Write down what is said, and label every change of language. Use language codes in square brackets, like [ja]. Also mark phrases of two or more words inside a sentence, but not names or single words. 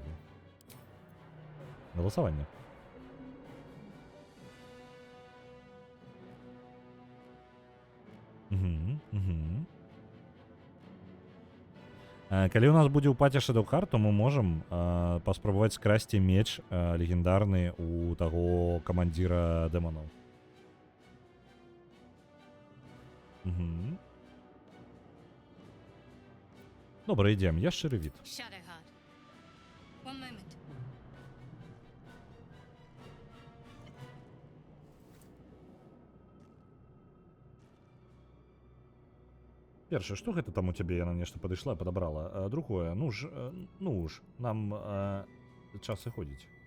[be] Галасаванне. Калі ў нас будзе ў паце Shadow Heart, то мы можам паспрабаваць скрасці меч легендарны у таго камандзіра дэманаў. Добра, ідзем, я шчыры від. [en] Shadow Heart. One moment. [be] Першае, што гэта там у цябе, яна нешта падышла, падабрала. Другое, ну ж, нам час сыходзіць.